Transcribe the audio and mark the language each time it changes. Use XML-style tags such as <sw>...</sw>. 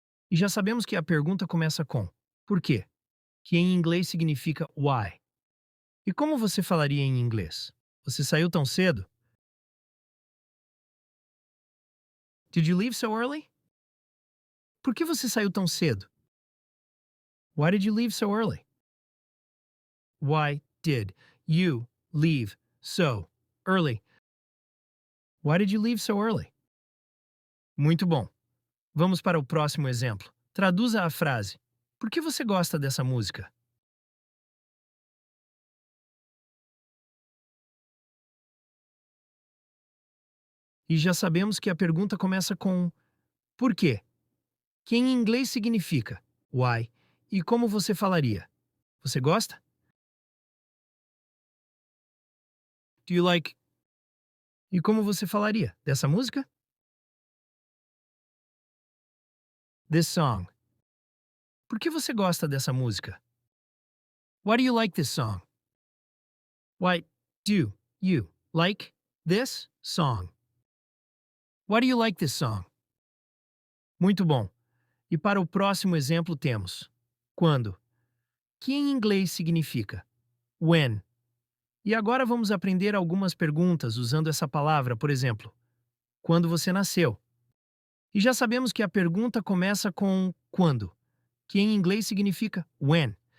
<pt>E já sabemos que a pergunta começa com por quê, que em inglês significa why. E como você falaria em inglês? Você saiu tão cedo?</pt> <en>Did you leave so early?</en> <pt>Por que você saiu tão cedo?</pt> <en>Why did you leave so early? Why did you leave so early? Why did you leave so early?</en> <pt>Muito bom. Vamos para o próximo exemplo. Traduza a frase. Por que você gosta dessa música? E já sabemos que a pergunta começa com por quê, que em inglês significa why. E como você falaria? Você gosta?</pt> <en>Do you like?</en> <pt>E como você falaria dessa música?</pt> <en>This song.</en> <pt>Por que você gosta dessa música?</pt> <en>Why do you like this song? Why do you like this song? Why do you like this song?</en> <pt>Muito bom. E para o próximo exemplo temos quando, que em inglês significa when. E agora vamos aprender algumas perguntas usando essa palavra, por exemplo, quando você nasceu. E já sabemos que a pergunta começa com quando, que em inglês significa when.</pt>